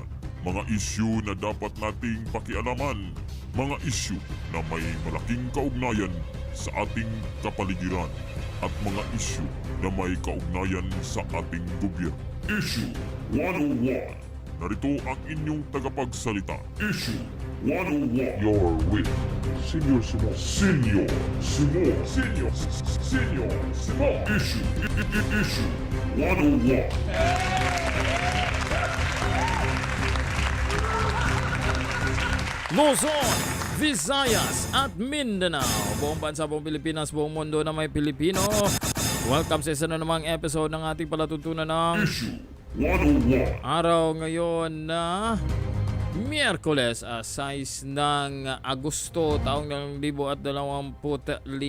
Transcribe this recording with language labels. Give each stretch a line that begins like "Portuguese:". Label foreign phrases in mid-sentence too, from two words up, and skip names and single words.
Filipino: Mga issue na dapat nating pakialaman. Mga issue na may malaking kaugnayan sa ating kapaligiran. At mga issue na may kaugnayan sa ating gobyerno. Issue 101. Narito ang inyong tagapagsalita.
English: Issue 101. You're with Senior Simo. Senior Simo. Senior Simo. Issue 101.
Filipino: Luzon, Visayas at Mindanao. Buong bansa, buong Pilipinas, buong mundo na may Pilipino. Welcome sa isa na namang episode ng ating palatuntunan ng Issue 101. araw ngayon na Miyerkules, 6 ng Agosto, taong ng 2025.